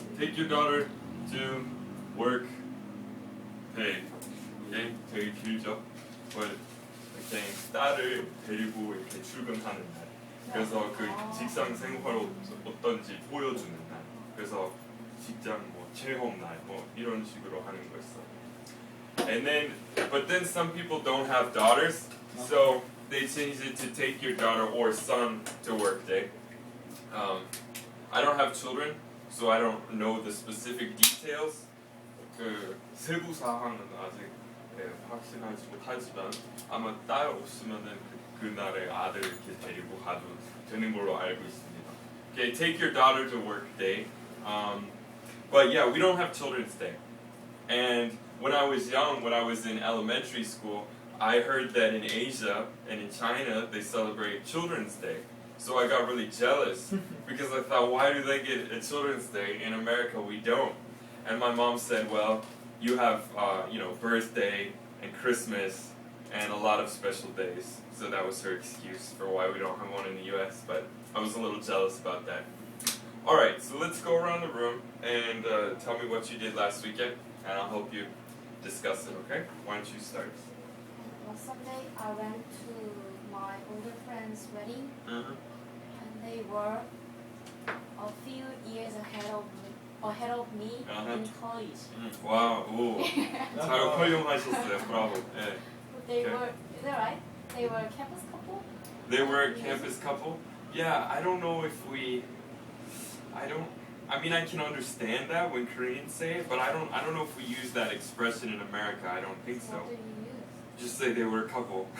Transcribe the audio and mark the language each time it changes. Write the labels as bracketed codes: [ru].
[en] Take your daughter to work day. Okay, [ko] 되게 길죠? [en] But [ko] 이렇게 딸을 데리고 이렇게 출근하는 날. 그래서 그 직장 생활 어떤지 보여주는 날. 그래서 직장 뭐 체험 날 뭐 이런 식으로 하는 거였어. [en] And then, but then some people don't have daughters, so they changed it to take your daughter or son to work day. I don't have children, so I don't know the specific details. [ko] 그 세부 사항은 아직 확실하지 못하지만 아마 딸 없으면은 그날에 아들 이렇게 데리고 가도 되는 걸로 알고 있습니다. [en] Okay, take your daughter to work day. But yeah, we don't have Children's Day. And when I was young, when I was in elementary school, I heard that in Asia and in China they celebrate Children's Day. So I got really jealous because I thought, why do they get a Children's Day? In America we don't. And my mom said, well, you have birthday and Christmas and a lot of special days. So that was her excuse for why we don't have one in the US, but I was a little jealous about that. Alright, so let's go around the room and tell me what you did last weekend, and I'll help you discuss it, okay? Why don't you start? Last Sunday I went to my older friend's wedding, Mm-hmm. and they were a few years ahead of me in college. Wow, 오. [ko] 잘 활용하셨어요, bravo. 네. [en] They Okay. were, is that right? They were a campus couple? They were a campus couple? Yeah, I don't know if I mean I can understand that when Koreans say it, but I don't know if we use that expression in America. I don't think so. What do you use? Just say they were a couple.